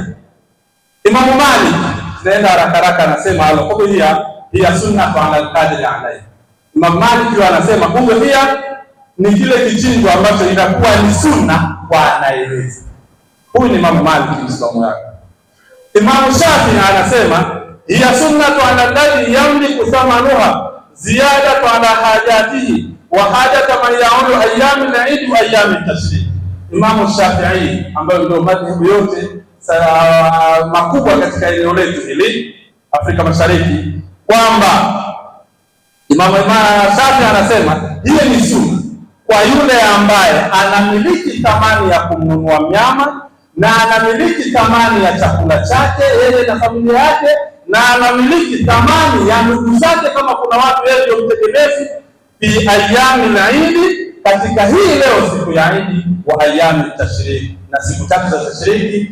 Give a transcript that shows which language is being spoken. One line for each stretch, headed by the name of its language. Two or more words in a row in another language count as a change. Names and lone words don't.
Arabic: Imamu Malik,
Swahili: naenda haraka anasema
Arabic: الأضحية هي سنة على القادر عليه.
Swahili: Imam Malik anasema udhiya ni kile kichinjwa ambacho inakuwa ni sunna kwa anayeweza. Huyu ni Imam Malik Muislamu yake. Imam Shafi'i anasema
Arabic: هي سنة على الذي يملك ثمنها زيادة على حاجته وحاجة من يعول أيام العيد وأيام التشريق.
Swahili: Imam Shafi'i ambaye ndio madhehebu yote makubwa katika eneo letu hili Afrika Mashariki, kwamba Imam Shafi'i anasema hiyo ni sunna kwa yule ambaye anamiliki thamani ya kununua mnyama na anamiliki thamani ya chakula chake yeye na familia yake, na anamiliki thamani ya ndugu zake kama kuna watu yeye ndio mtegemezi,
Arabic: في أيام العيد,
Swahili: katika hii leo siku ya Eid,
Arabic: وأيام التشريق,
Swahili: na siku tatu za tashriki.